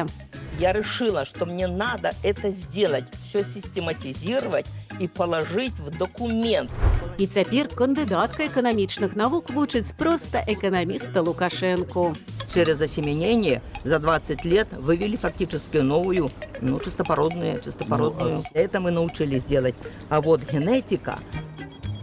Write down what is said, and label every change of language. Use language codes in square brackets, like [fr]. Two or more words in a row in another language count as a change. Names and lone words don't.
[ru] Я решила, что мне надо это сделать, все систематизировать и положить в документ. [be] І цяпер кандыдатка эканамічных навук вучыць проста эканаміста Лукашэнку. [ru] Через осеменение за 20 лет вывели фактически новую, чистопородную. Это мы научились делать. А вот генетика,